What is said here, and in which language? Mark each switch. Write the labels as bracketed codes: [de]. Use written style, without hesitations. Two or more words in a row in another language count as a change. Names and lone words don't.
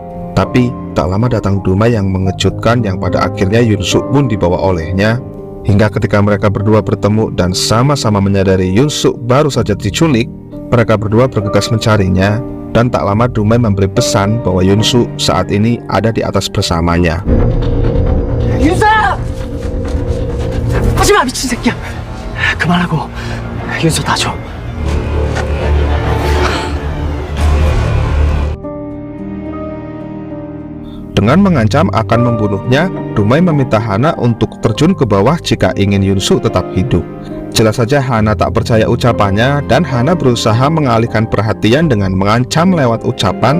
[id] Tapi tak lama datang Dumai yang mengejutkan, yang pada akhirnya Yunsu pun dibawa olehnya. Hingga ketika mereka berdua bertemu dan sama-sama menyadari Yunsu baru saja diculik, mereka berdua bergegas mencarinya. Dan tak lama Dumai memberi pesan bahwa Yunsu saat ini ada di atas bersamanya. [ko] 윤서야! 하지마 미친 새끼야. 그만하고 윤서 다 줘. [id] Dengan mengancam akan membunuhnya, Dumai meminta Hana untuk terjun ke bawah jika ingin Yunsu tetap hidup. Jelas saja Hana tak percaya ucapannya, dan Hana berusaha mengalihkan perhatian dengan mengancam lewat ucapan.